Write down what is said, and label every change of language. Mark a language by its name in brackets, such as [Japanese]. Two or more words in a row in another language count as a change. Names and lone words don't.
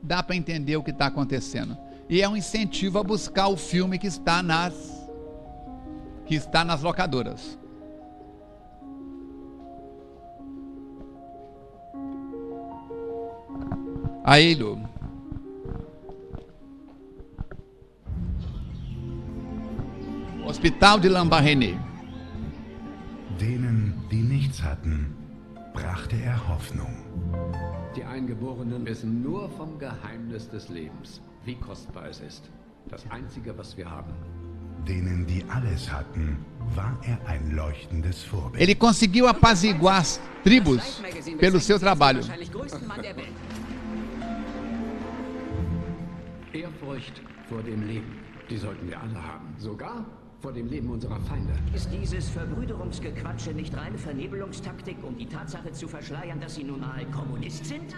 [Portuguese] dá para entender o que está acontecendo. E é um incentivo a buscar o filme que está nas locadoras. Aí, Lu. Hospital de Lambaréné. [German] Denen, die nichts hatten, brachte er Hoffnung. Die Eingeborenen wissen nur vom Geheimnis des Lebens, wie kostbar es ist. Das Einzige, was wir haben. Denen, die alles hatten, war er ein leuchtendes Vorbild. [Portuguese] Ele conseguiu apaziguar as tribos pelo seu trabalho. [German] Ehrfurcht vor dem Leben, die sollten wir alle haben. Sogar vor dem Leben unserer Feinde. Ist dieses Verbrüderungsgequatsche nicht reine Vernebelungstaktik, um die Tatsache zu verschleiern, dass Sie nun mal Kommunist sind?